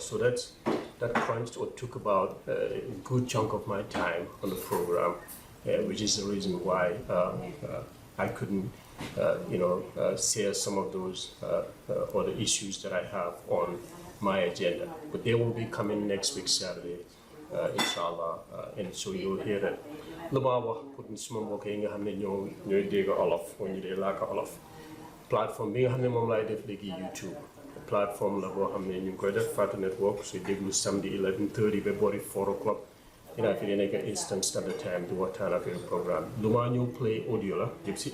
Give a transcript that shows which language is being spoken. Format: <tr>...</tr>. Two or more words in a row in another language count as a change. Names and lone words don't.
<en>So that crunched or took about a good chunk of my time on the program, which is the reason why I couldn't, share some of those other issues that I have on my agenda. But they will be coming next week, Saturday, inshallah, and so you'll hear that.</en> <wo>Luma wax pour suma mbokk yi nga xam ne ñooy dégg olof moo ñu dee làkk olof. Plateforme bi nga xam ne moom laay def léegi YouTube plateforme la boo xam ne ñu ngi koy def Fatu Network suy déglu samedi 11:30 ba boori 4 o'clock dinaa fi nekk</wo> <en>Eastern Standard Time</en> <wo>di waxtaan ak programme lu maa ñëw</wo> <en>play audio</en> <wo>la yëpp si</wo>